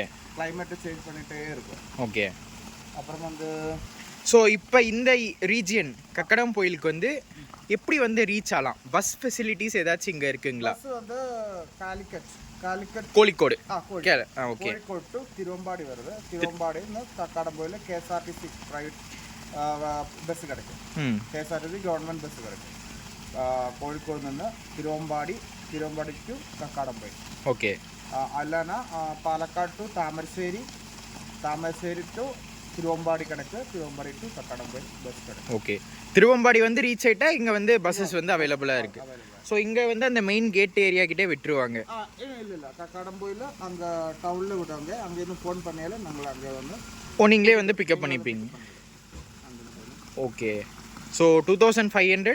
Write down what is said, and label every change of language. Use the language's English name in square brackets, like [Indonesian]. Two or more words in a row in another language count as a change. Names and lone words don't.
[Tamil] கிளைமேட்டை சேஞ்ச் பண்ணிகிட்டே இருக்கும். ஓகே. அப்புறம் வந்து ஸோ இப்போ இந்த ரீஜியன் கக்கடம் கோயிலுக்கு வந்து எப்படி வந்து ரீச் ஆகலாம்? [English] bus facilities [Tamil] ஏதாச்சும் இங்கே இருக்குங்களா? பஸ் வந்து காலிக்கட் கோழிக்கோடு. ஓகே. கோழிக்கோடு டு തിരുവമ്പാടി வருது. തിരുവമ്പാടിന്ന് കക്കാടംപൊയിൽ KSRTC [English] private bus [Tamil] கிடைக்கும். KSRTC [English] government bus [Tamil] கிடைக்கும். [Malayalam] கோழிக்கோடு നിന്ന് തിരുവമ്പാടി ടു കക്കാടംപൊയിൽ. ஓகே. അല്ലാന പാലക്കാട് ടു താമരശ്ശേരി, താമരശ്ശേരി ടു തിരുവമ്പാടി കണക്ക്, തിരുവമ്പാടി ടു കക്കാടംപൊയിൽ [Tamil] பஸ் கிடைக்கும். ஓகே, திருவம்பாடி வந்து ரீச் ஆகிட்டா இங்கே வந்து பஸ்ஸஸ் வந்து அவைலபிளாக இருக்குது. ஸோ இங்கே வந்து அந்த [English] main gate area [Tamil] கிட்டே விட்டுருவாங்க. இல்லை கக்காடம்போயில் அங்கே டவுனில் விடுவாங்க. அங்கேருந்து ஃபோன் பண்ணியாலும் நாங்கள் அங்கே வந்து நீங்களே வந்து பிக்கப் பண்ணிப்பீங்க. ஓகே, ஸோ 2500.